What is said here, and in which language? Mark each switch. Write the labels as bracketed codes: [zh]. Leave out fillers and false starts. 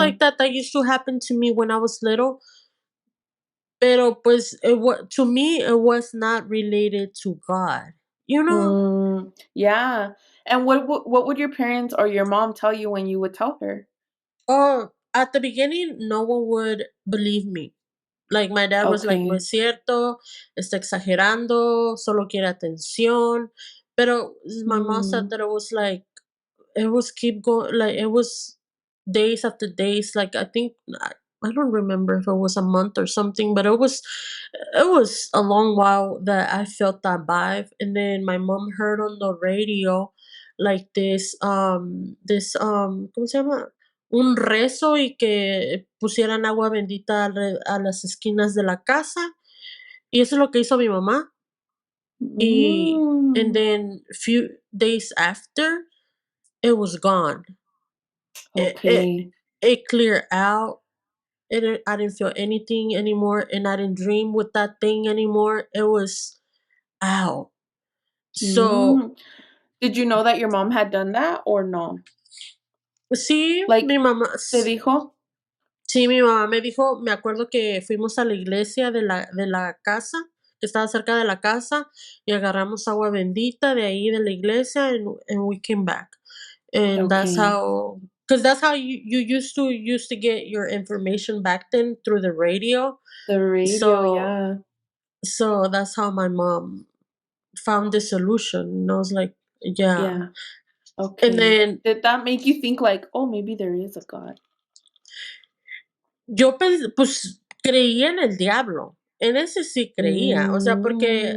[en] like that used to happen to me when I was little. [es] Pero pues [en] to me it was not related to God. You know? Yeah. And what would your parents or your mom tell you when you would tell her? Oh, at the beginning no one would believe me. Like my dad was like, no Okay. [es] es cierto, está exagerando, solo quiere atención. [en] Pero my mom said Mm, that it was keep going, like it was days after days. Like I don't remember if it was a month or something, but it was a long while that I felt that vibe. And then my mom heard on the radio like this [es] ¿cómo se llama? Un rezo y que pusieran agua bendita a las esquinas de la casa, y eso es lo que hizo mi mamá. [en] Y and mm. then few days after, it was gone. It it Okay. it cleared out. I didn't feel anything anymore, and I didn't dream with that thing anymore. It was out. So, Mm. Did you know that your mom had done that or no? [es] sí, Like, ¿te dijo? mi mamá me dijo, me acuerdo que fuimos a la iglesia de la casa, que estaba cerca de la casa, y agarramos agua bendita de ahí de la iglesia, [en] and we came back. And that's how, because that's how you used to get your information back then, through the radio. The radio, So yeah. so that's how my mom found the solution. And I was like, yeah. Yeah. And Okay. then Did that make you think like, "Oh, maybe there is a God?" [es] yo pues creía en el diablo. En ese sí creía. O sea, porque